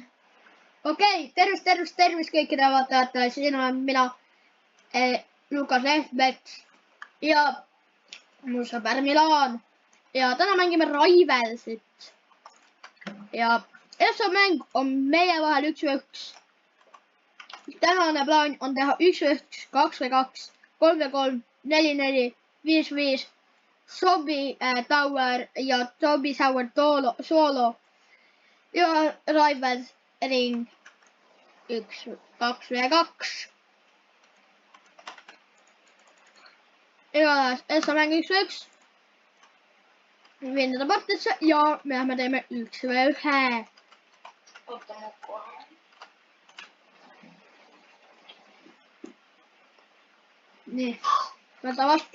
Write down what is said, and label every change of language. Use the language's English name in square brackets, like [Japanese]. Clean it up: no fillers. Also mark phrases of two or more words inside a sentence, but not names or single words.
[Estonian] Okei, tervist kõikidele vaatajatele, siin olen mina, Lukas Ehmet ja mu sõber Milan. Ja täna mängime Rivalsit. Ja esimene mäng on meie vahel 1v1. Tänane plaan on teha 1v1, 2v2, 3v3, 4v4, 5v5, Zombie Tower ja Zombie Tower solo. Ja Rivals ring 2v2. Igatahes, esimene mäng 1v1. Viin teda partisse ja me teeme 1v1. Oota mu kohe. Nii, võta vastu.